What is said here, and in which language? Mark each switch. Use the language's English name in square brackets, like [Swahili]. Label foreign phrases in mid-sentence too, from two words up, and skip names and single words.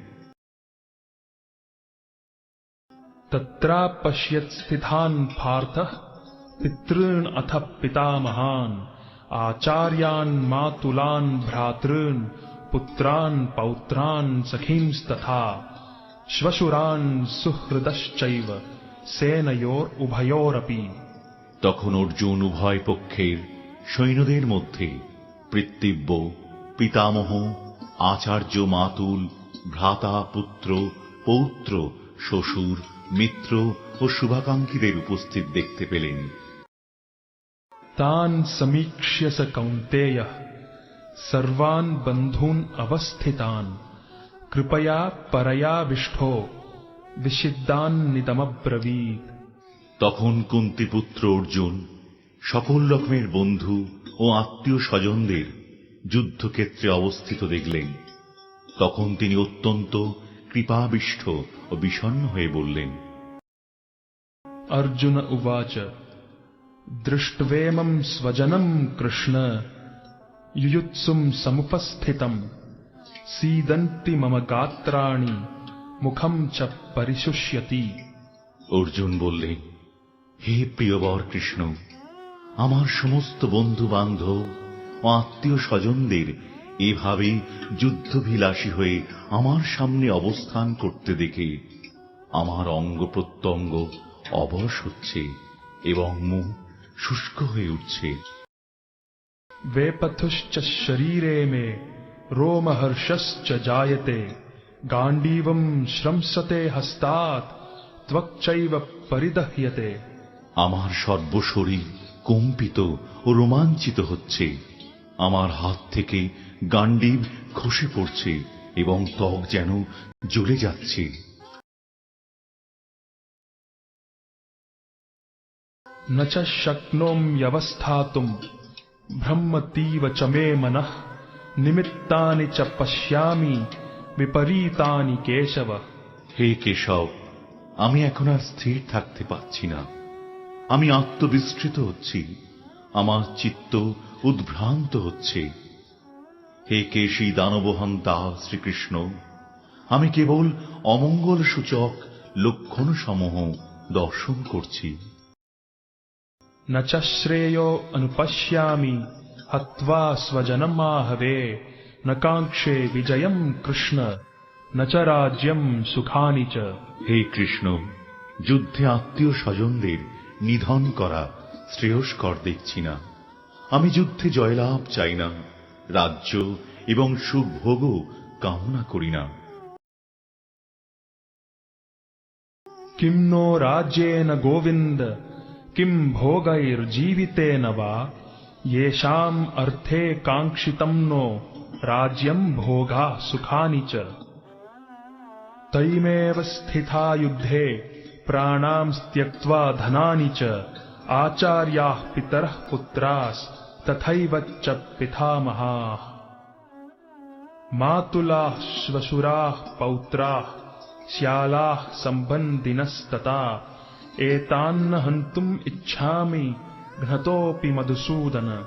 [Sanskrit] तत्रापश्यत् स्थितान् पार्थः पितॄन् अथ पितामहान् आचार्यान् मातुलान् भ्रातॄन् पुत्रान् पौत्रान् सखींस्तथा श्वशुरान् सुहृदश्चैव सेनयोरुभयोरपि। [Bangla] তখন অর্জুন উভয় পক্ষের সৈন্যদের মধ্যে পিতৃব্য, পিতামহ, আচার্য, মাতুল, ভ্রাতা, পুত্র, পৌত্র, শ্বশুর, মিত্র ও শুভাকাঙ্ক্ষীদের উপস্থিত দেখতে পেলেন। [Sanskrit] तान् समीक्ष्य स कौन्तेयः सर्वान् बन्धून् अवस्थितान् कृपया परयाविष्ठो विषिद्धान्निदमब्रवीत्। [Bangla] তখন কুন্তিপুত্র অর্জুন সকল রকমের বন্ধু ও আত্মীয় স্বজনদের যুদ্ধক্ষেত্রে অবস্থিত দেখলেন। তখন তিনি অত্যন্ত কৃপাবিষ্ঠ ও বিষণ্ণ হয়ে বললেন, [Sanskrit] अर्जुन उवाच दृष्ट्वेमं स्वजनं कृष्ण युयुत्सुं समुपस्थितं सीदन्ति मम गात्राणि मुखं च परिशुष्यति। [Bangla] অর্জুন বললেন, হে প্রিয়বর কৃষ্ণ, আমার সমস্ত বন্ধু বান্ধব ও আত্মীয় স্বজনদের এভাবে যুদ্ধভিলাষী হয়ে আমার সামনে অবস্থান করতে দেখে আমার অঙ্গ প্রত্যঙ্গ অবশ হচ্ছে এবং মুখ শুষ্ক হয়ে উঠছে। [Sanskrit] वेपथुश्च शरीरे मे रोमहर्षश्च जायते गाण्डीवं श्रंसते हस्तात् त्वक्चैव परिदह्यते। [Bangla] আমার সর্বশরীর কম্পিত ও রোমাঞ্চিত হচ্ছে, আমার হাত থেকে গাণ্ডীব খসে পড়ছে এবং ত্বক যেন জ্বলে যাচ্ছে। [Sanskrit] न च शक्नोम्यवस्थातुं भ्रमतीव च मे मनः निमित्तानि च पश्यामि विपरीतानि केशव। [Bangla] হে কেশব, আমি এখন আর স্থির থাকতে পারছি না, আমি আত্মবিস্মৃত হচ্ছি, আমার চিত্ত উদ্ভ্রান্ত হচ্ছে। হে কেশী দানবহন্তা শ্রীকৃষ্ণ, আমি কেবল অমঙ্গল সূচক লক্ষণ সমূহ দর্শন করছি। [Sanskrit] न च श्रेयो अनुपश्यामि हत्वा स्वजनमाहवे न काङ्क्षे विजयं कृष्ण न च राज्यं सुखानि च। [Bangla] হে কৃষ্ণ, যুদ্ধে আত্মীয় স্বজনদের নিধন করা শ্রেয়স্কর দেখছি না। আমি যুদ্ধে জয়লাভ চাই না, রাজ্য এবং সুখভোগও কামনা করি না। [Sanskrit] किं नो राज्येन गोविन्द किं भोगैर्जीवितेन वा येषाम् अर्थे काङ्क्षितं नो राज्यं भोगा सुखानि च। तैमेव स्थिता युद्धे प्राणां त्यक्त्वा धनानि च आचार्याः पितरः पुत्रास्तथैव च पितामहाः मातुलाः श्वशुराः पौत्राः श्यालाः सम्बन्धिनस्तथा एतान्न हन्तुम् इच्छामि घ्नतोऽपि मधुसूदन।